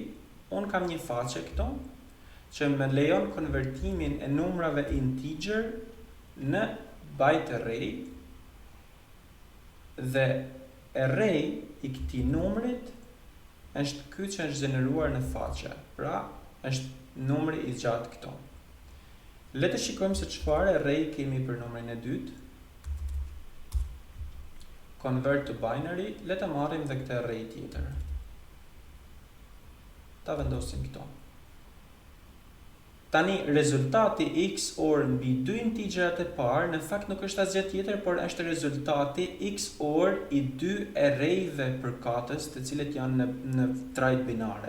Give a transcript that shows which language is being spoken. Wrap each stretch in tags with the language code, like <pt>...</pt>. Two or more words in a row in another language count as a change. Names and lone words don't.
<sq>Un kam një faqe këto që më lejon konvertimin e numrave integer në</sq> <en>byte array</en> <sq>dhe array i këtij numrit është ky që është gjeneruar në faqe. Pra, është numri i gjatë këto. Le të shikojmë se çfarë array kemi për numrin e dytë.</sq> <en>Convert to binary,</en> <sq>le të marrim dhe këtë array tjetër. Ta vendosim këto. Tani, rezultati XOR mbi dy integrat e parë në fakt nuk është asgjë tjetër, por është rezultati XOR i dy arrayve përkatës, të cilët janë në trajt binare.</sq>